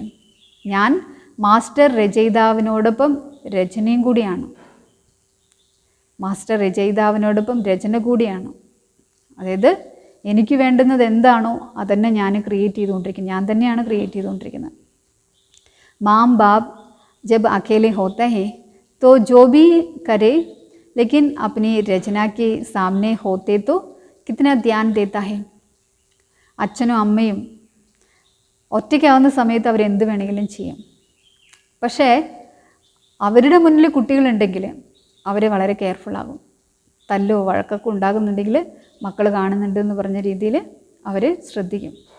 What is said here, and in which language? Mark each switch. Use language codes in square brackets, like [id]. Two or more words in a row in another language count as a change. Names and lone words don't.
[ml] ഞാൻ മാസ്റ്റർ രചയിതാവിനോടൊപ്പം രചനയും കൂടിയാണ്. മാസ്റ്റർ രചയിതാവിനോടൊപ്പം രചന കൂടിയാണ്. അതായത് എനിക്ക് വേണ്ടുന്നത് എന്താണോ അതന്നെ ഞാൻ ക്രിയേറ്റ് ചെയ്തുകൊണ്ടിരിക്കുന്നത്, ഞാൻ തന്നെയാണ് ക്രിയേറ്റ് ചെയ്തുകൊണ്ടിരിക്കുന്നത്. [hi] माँ बाप जब अकेले होते हैं तो जो भी करे लेकिन अपनी रचना के सामने होते तो कितना ध्यान देता है. [ml] അച്ഛനും അമ്മയും ഒറ്റയ്ക്കാവുന്ന സമയത്ത് അവരെന്ത് വേണമെങ്കിലും ചെയ്യും. പക്ഷേ അവരുടെ മുന്നിൽ കുട്ടികളുണ്ടെങ്കിൽ അവർ വളരെ കെയർഫുള്ളാകും. തല്ലോ വഴക്കൊക്കെ ഉണ്ടാകുന്നുണ്ടെങ്കിൽ മക്കൾ കാണുന്നുണ്ടെന്ന് പറഞ്ഞ രീതിയിൽ അവർ ശ്രദ്ധിക്കും.